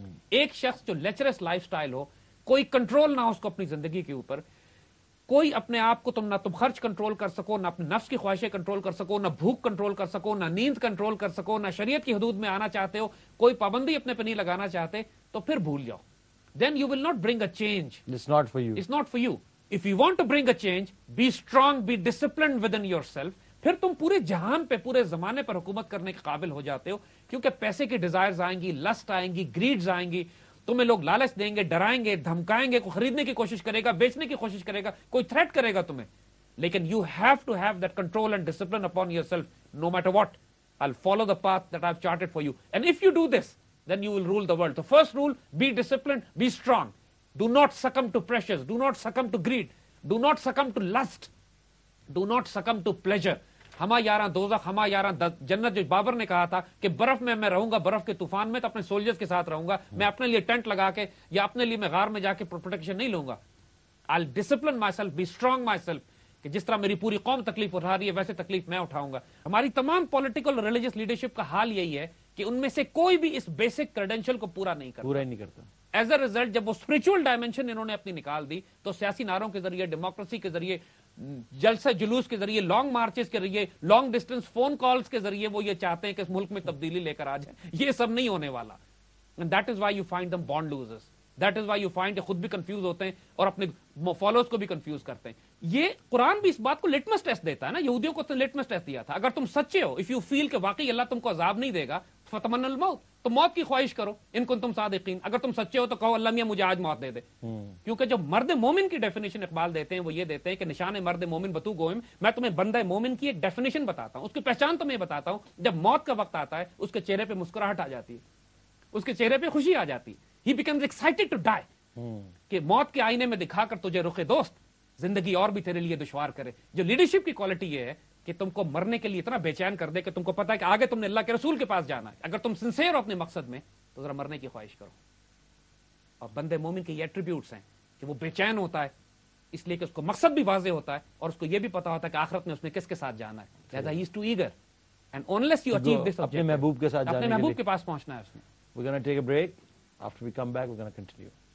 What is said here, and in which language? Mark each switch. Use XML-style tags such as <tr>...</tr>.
<ur>ایک شخص جو لیچرس لائف سٹائل ہو, کوئی کنٹرول نہ ہو اس کو اپنی زندگی کے اوپر, کوئی اپنے آپ کو نہ تم خرچ کنٹرول کر سکو, نہ اپنے نفس کی خواہشیں کنٹرول کر سکو, نہ بھوک کنٹرول کر سکو, نہ نیند کنٹرول کر سکو, نہ شریعت کی حدود میں آنا چاہتے ہو, کوئی پابندی اپنے پہ نہیں لگانا چاہتے, تو پھر بھول جاؤ.</ur> <en>Then you will not bring a change. It's not for you. It's not for you. If you want to bring a change, be strong, be disciplined within yourself.</en> <ur>پھر تم پورے جہان پہ, پورے زمانے پر حکومت کرنے کے قابل ہو جاتے ہو, کیونکہ پیسے کی ڈیزائرز آئیں گی, لسٹ آئیں گی, گریڈز آئیں گی, تمہیں لوگ لالچ دیں گے, ڈرائیں گے, دھمکائیں گے, کوئی خریدنے کی کوشش کرے گا, بیچنے کی کوشش کرے گا, کوئی تھریٹ کرے گا تمہیں. لیکن</ur> <en>you have to have that control and discipline upon yourself no matter what. I'll follow the path that I've charted for you. And if you do this, then you will rule the world. The first rule, be disciplined, be strong. Do not succumb to pressures. Do not succumb to greed. Do not succumb to lust. Do not succumb to pleasure.</en> <fa>ہما یاراں دوزخ, ہما یاراں جنت.</fa> <ur>جو بابر نے کہا تھا کہ برف میں رہوں گا, برف کے طوفان میں, تو اپنے سولجرز کے ساتھ رہوں گا, میں اپنے لیے ٹینٹ لگا کے یا اپنے لیے میں غار میں جا کے پروٹیکشن نہیں لوں گا.</ur> <en>I'll discipline myself, be strong myself.</en> <ur>کہ جس طرح میری پوری قوم تکلیف اٹھا رہی ہے ویسے تکلیف میں اٹھاؤں گا. ہماری تمام پولیٹیکل اور ریلیجس لیڈرشپ کا حال یہی ہے کہ ان میں سے کوئی بھی اس بیسک کریڈینشل کو پورا نہیں کرتا. ایز اے ریزلٹ جب وہ اسپرچل ڈائمینشن انہوں نے اپنی نکال دی, تو سیاسی نعروں کے ذریعے, ڈیموکریسی کے ذریعے, جلسہ جلوس کے ذریعے, لانگ مارچز کے ذریعے, لانگ ڈسٹینس فون کالز کے ذریعے وہ یہ چاہتے ہیں کہ اس ملک میں تبدیلی لے کر آ جائے. یہ سب نہیں ہونے والا.</ur> <en>And that is why you find them born losers. That is why you find</en> <ur>کہ خود بھی کنفیوز ہوتے ہیں اور اپنے فالوورز کو بھی کنفیوز کرتے ہیں. یہ قرآن بھی اس بات کو لٹمس ٹیسٹ دیتا ہے نا. یہودیوں کو لٹمس ٹیسٹ دیا تھا. اگر تم سچے ہو,</ur> <en>if you feel</en> <ur>کہ واقعی اللہ تم کو عذاب نہیں دے گا,</ur> <ar>فتمنوا الموت,</ar> <ur>تو موت کی خواہش کرو</ur> <ar>ان کنتم صادقین.</ar> <ur>اگر تم سچے ہو تو کہو اللہ میاں مجھے آج موت دے دے. کیونکہ جو مرد مومن کی ڈیفینیشن اقبال دیتے ہیں وہ یہ دیتے ہیں کہ</ur> <fa>نشان مرد مومن بتو گوئم.</fa> <ur>میں تمہیں بندہ مومن کی ایک ڈیفینیشن بتاتا ہوں, اس کی پہچان تمہیں بتاتا ہوں. جب موت کا وقت آتا ہے اس کے چہرے پہ مسکراہٹ آ جاتی ہے, اس کے چہرے پہ خوشی آ جاتی.</ur> <en>He becomes excited to die.</en> <ur>کہ موت کے آئینے میں دکھا کر تجھے رخ دوست زندگی اور بھی تیرے لیے دشوار کرے. جو لیڈرشپ کی کوالٹی یہ ہے کہ تم کو مرنے کے لیے اتنا بے چین کر دے کہ تم کو پتا ہے کہ آگے تم نے اللہ کے رسول کے پاس جانا ہے. اگر تم سنسیئر ہو اپنے مقصد میں تو ذرا مرنے کی خواہش کرو. اور بندے مومن کے یہ ایٹریبیوٹس ہیں کہ وہ بے چین ہوتا ہے اس لیے کہ اس کو مقصد بھی واضح ہوتا ہے اور اس کو یہ بھی پتا ہوتا ہے کہ آخرت میں اس نے کس کے ساتھ جانا ہے. لہذا</ur> <en>he is too eager and unless you achieve this</en> <ur>اپنے محبوب کے ساتھ اپنے محبوب کے پاس پہنچنا ہے اس نے.</ur> <en>We're going to take a break. After we come back, we're going to continue.</en>